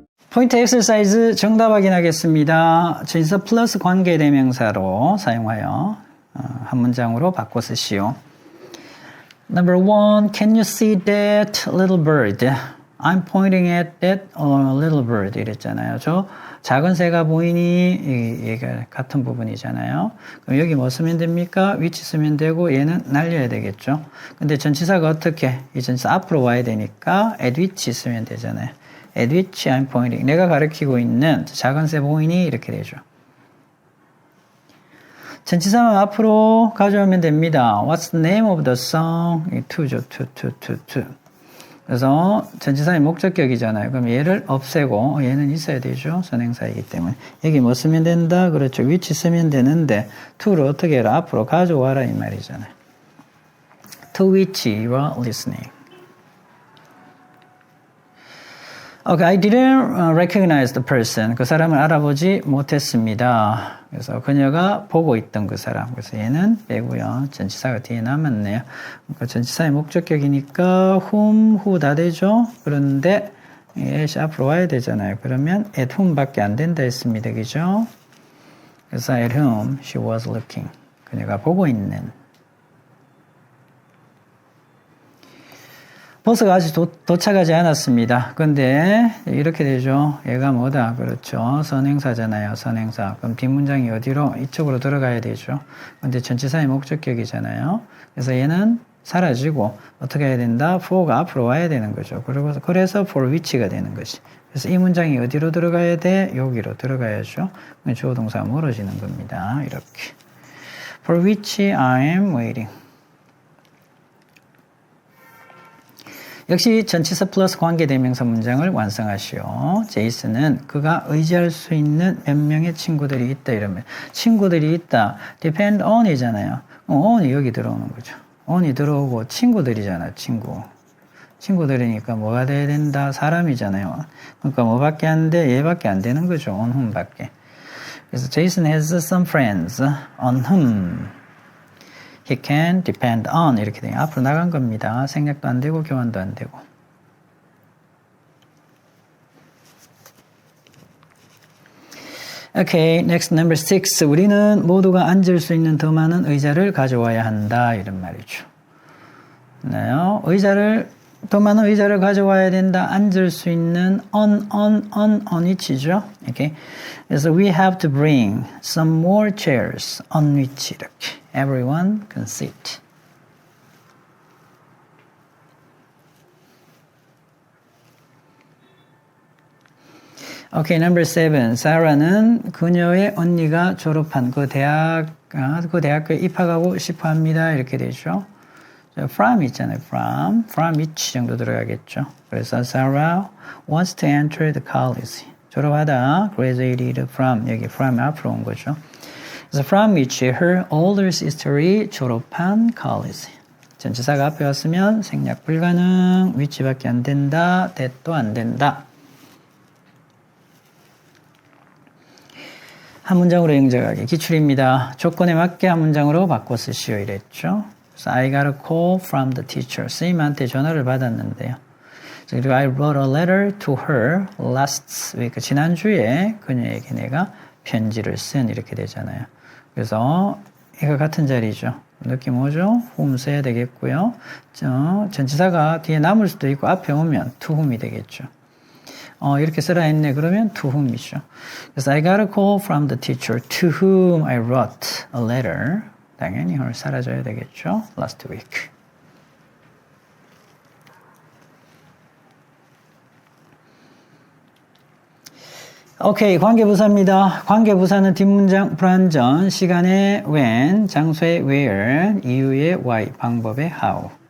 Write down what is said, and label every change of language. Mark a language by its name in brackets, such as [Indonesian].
[Korean] 포인트 엑서사이즈 정답 확인하겠습니다. 전치사 플러스 관계대명사로 사용하여 한 문장으로 바꿔 쓰시오. [English] Number 1, can you see that little bird? I'm pointing at that little bird [Korean] 이랬잖아요. 저 작은 새가 보이니? 얘가 같은 부분이잖아요. 그럼 여기 뭐 쓰면 됩니까? which 쓰면 되고 얘는 날려야 되겠죠. 근데 전치사가 어떻게? 이 전치사 앞으로 와야 되니까 at which 쓰면 되잖아요. [English] at which I'm pointing. [Korean] 내가 가리키고 있는 작은 새 보이니? 이렇게 되죠. 전치사만 앞으로 가져오면 됩니다. [English] What's the name of the song? to죠. to. [Korean] 그래서 전치사의 목적격이잖아요. 그럼 얘를 없애고 얘는 있어야 되죠. 선행사이기 때문에. 여기 뭐 쓰면 된다? 그렇죠. which 쓰면 되는데 to를 어떻게 해라? 앞으로 가져와라 이 말이잖아요. [English] To which you are listening. Okay, I didn't recognize the person. [Korean] 그 사람을 알아보지 못했습니다. 그래서 그녀가 보고 있던 그 사람. 그래서 얘는 빼고요. 전치사가 뒤에 남았네요. 그러니까 전치사의 목적격이니까 whom, who 다 되죠. 그런데 at 앞으로 와야 되잖아요. 그러면 at whom 밖에 안 된다 했습니다. 그죠? [English] 그래서 at whom she was looking. [Korean] 그녀가 보고 있는. 버스가 아직 도착하지 않았습니다. 근데 이렇게 되죠. 얘가 뭐다? 그렇죠. 선행사잖아요. 선행사. 그럼 뒷문장이 어디로? 이쪽으로 들어가야 되죠. 근데 전치사의 목적격이잖아요. 그래서 얘는 사라지고 어떻게 해야 된다? for가 앞으로 와야 되는 거죠. 그래서 for which가 되는 것이. 그래서 이 문장이 어디로 들어가야 돼? 여기로 들어가야죠. 주어 동사가 멀어지는 겁니다. 이렇게. [English] For which I am waiting. [Korean] 역시 전치사 플러스 관계대명사 문장을 완성하시오. 제이슨은 그가 의지할 수 있는 몇 명의 친구들이 있다 이러면 친구들이 있다. depend on 이잖아요. on이 여기 들어오는 거죠. on이 들어오고 친구들이잖아. 친구들이니까 뭐가 돼야 된다? 사람이잖아요. 그러니까 뭐밖에 안 돼? 얘밖에 안 되는 거죠. [English] on whom [Korean] 밖에. [English] 그래서 Jason has some friends on whom he can depend on [Korean] 이렇게 돼요. 앞으로 나간 겁니다. 생략도 안 되고 교환도 안 되고. [English] Okay, next number 6. [Korean] 우리는 모두가 앉을 수 있는 더 많은 의자를 가져와야 한다. 이런 말이죠. 네, 더 많은 의자를 가져와야 된다. 앉을 수 있는 on which죠. [English] Okay. 그래서 we have to bring some more chairs on which [Korean] 이렇게 [English] everyone can sit. Okay, number 7. [Korean] 사라는 그녀의 언니가 졸업한 그 대학교에 입학하고 싶어 합니다. 이렇게 되죠. from 있잖아요. [English] from which [Korean] 정도 들어가겠죠. [English] 그래서 Sarah wants to enter the college. [Korean] 졸업하다, graduated from, 여기 from 앞으로 온 거죠. [English] 그래서 from which her older sister이 [Korean] 졸업한 [English] college. [Korean] 전치사가 앞에 왔으면 생략 불가능, which밖에 안 된다, that도 안 된다. 한 문장으로 영작하기 기출입니다. 조건에 맞게 한 문장으로 바꿔 쓰시오 이랬죠. [English] 그래서 I got a call from the teacher. [Korean] 선생님한테 전화를 받았는데요. [English] 그리고 I wrote a letter to her last week. [Korean] 지난주에 그녀에게 내가 편지를 쓴 이렇게 되잖아요. 그래서 이거 같은 자리죠. 느낌 오죠? whom 써야 되겠고요. 전치사가 뒤에 남을 수도 있고 앞에 오면 to whom이 되겠죠. 이렇게 쓰라 했네. 그러면 to whom이죠. [English] 그래서 I got a call from the teacher to whom I wrote a letter. [Korean] 당연히 이걸 사라져야 되겠죠. [English] last week. [Korean] 오케이, 관계부사입니다. 관계부사는 뒷문장 불완전, 시간에 when, 장소에 where, 이유에 why, 방법에 how.